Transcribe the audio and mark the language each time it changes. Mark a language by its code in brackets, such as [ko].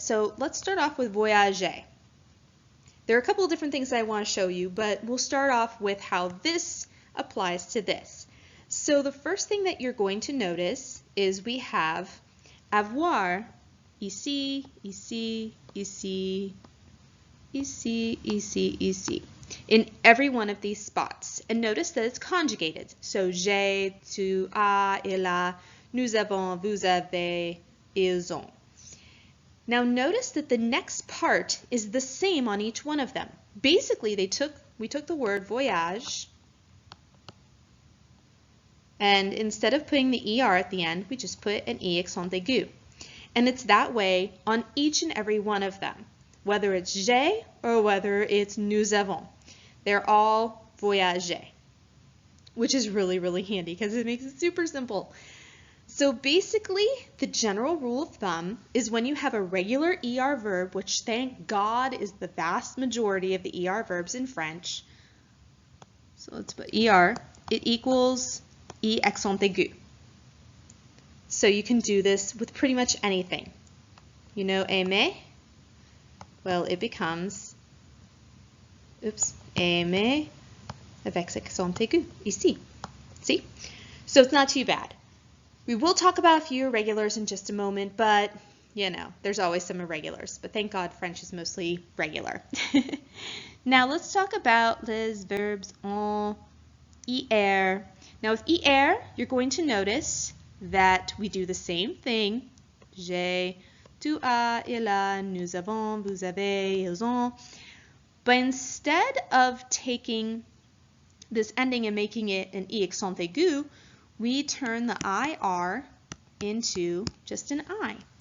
[en] So let's start off with voyager. There are a couple of different things I want to show you, but we'll start off with how this applies to this. So the first thing that you're going to notice is we have [fr] avoir ici, ici, ici, [en] ici, ici, ici, in every one of these spots. And notice that it's conjugated. [fr] So j'ai, tu as, il a, nous avons, vous avez, ils ont. [en] Now notice that the next part is the same on each one of them. Basically, we took the word voyage, and instead of putting the ER at the end, we just put an E accent aigu. And it's that way on each and every one of them, whether it's j'ai or whether it's [fr] nous avons. [en] They're all voyager, which is really, really handy because it makes it super simple. So basically, the general rule of thumb is when you have a regular ER verb, which thank God is the vast majority of the ER verbs in French. So let's put ER, it equals E accent aigu. So you can do this with pretty much anything. You know aimer? Well, it becomes, [fr] aimer avec accent aigu, ici. [en] See? So it's not too bad. We will talk about a few irregulars in just a moment, but you know, there's always some irregulars, but thank God French is mostly regular. Now let's talk about [fr] les verbs en IR. [en] Now with IR, you're going to notice that we do the same thing. [fr] J'ai, tu as, il a, nous avons, vous avez, ils ont. [en] But instead of taking this ending and making it an I accent aigu, we turn the IR into just an I.